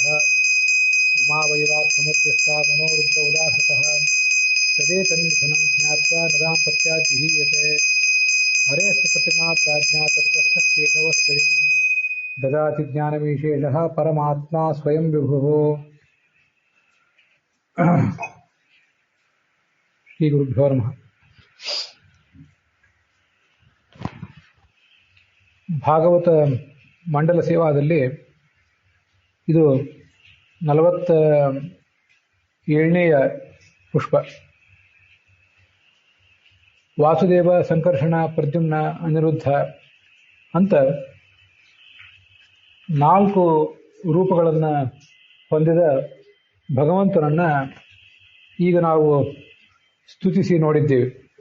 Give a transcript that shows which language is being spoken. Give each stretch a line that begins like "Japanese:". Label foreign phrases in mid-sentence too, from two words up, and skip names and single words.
Sanskrit: उमा वैवाक्समुद्दिष्टा मनोरुद्र उदाहृतः तदेतन्निधनं ज्ञात्वा न दाम्पत्याद्विहीयते। हरे सुप्रतिमा प्राज्ञा तत्तस्य केशव स्वयं ददाति ज्ञानविशेषः परमात्मा स्वयं विभुः। ಶ್ರೀ ಗುರುಭ್ಯೋ ನಮಃ.
Kannada: ಭಾಗವತ ಮಂಡಲ ಸೇವಾದಲ್ಲಿ ಇದು 47ನೇಯ ಪುಷ್ಪ. ವಾಸುದೇವ, ಸಂಕರ್ಷಣ, ಪ್ರದ್ಯುಮ್ನ, ಅನಿರುದ್ಧ ಅಂತ 4 ರೂಪಗಳನ್ನು ಹೊಂದಿದ ಭಗವಂತನನ್ನ ಈಗ ನಾವು ಸ್ತುತಿಸಿ ನೋಡಿದ್ದೇವೆ.